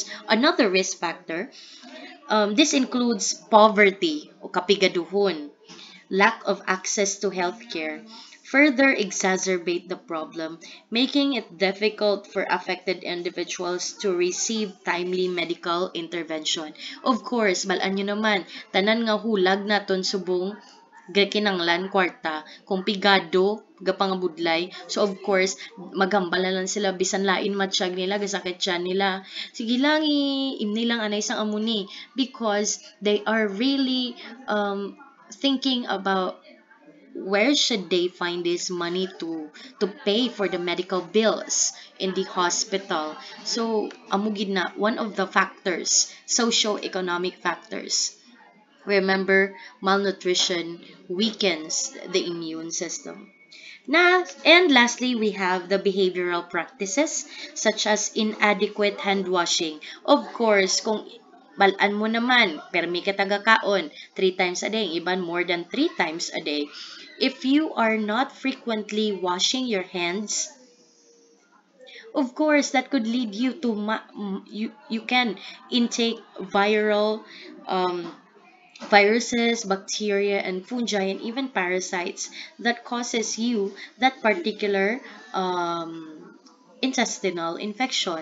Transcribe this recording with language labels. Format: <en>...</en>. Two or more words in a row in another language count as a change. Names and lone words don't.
<en>Another risk factor, this includes poverty</en> <hil>o kapigaduhon,</hil> <en>lack of access to healthcare, further exacerbate the problem, making it difficult for affected individuals to receive timely medical intervention. Of course,</en> <hil>balaan nyo naman, tanan nga hulag naton subong gakinanglan kwarta, kung pigado, gapangabudlay.</hil> <en>So of course,</en> <hil>maghambal na lang sila bisan lain matsyag nila, gasakit siya nila. Sige lang nilang anay sang amuni</hil> <en>because they are really thinking about where should they find this money to pay for the medical bills in the hospital.</en> <hil>So amugid na</hil> <en>one of the factors, socio-economic factors. Remember, malnutrition weakens the immune system. Now, and lastly, we have the behavioral practices such as inadequate hand washing. Of course,</en> <hil>kung balaan mo naman, permi ka tagakaon 3</hil> <en>times a day,</en> <hil>iban</hil> <en>more than 3 times a day. If you are not frequently washing your hands of course, that could lead you to you can intake viral um, viruses, bacteria, and fungi, and even parasites that causes you that particular intestinal infection.</en>